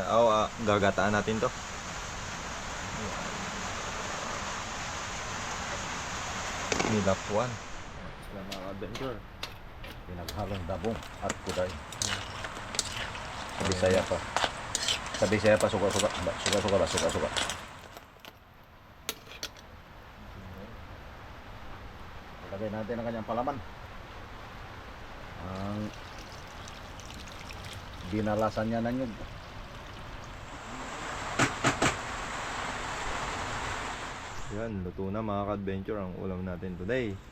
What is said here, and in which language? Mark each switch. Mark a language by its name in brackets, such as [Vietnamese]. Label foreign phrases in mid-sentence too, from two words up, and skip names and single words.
[Filipino] Gagataan natin to. Nilapuan. Sila mga ka-adventure. Pinaghalong dabong at kuday. Sa Bisaya pa. Sa Bisaya pa, suka-suka. Suka-suka ba? Suka-suka. Lagay natin ang kanyang palaman. Ang dinalasan niya ng nyug. Yan, luto na mga ka-adventure ang ulam natin today.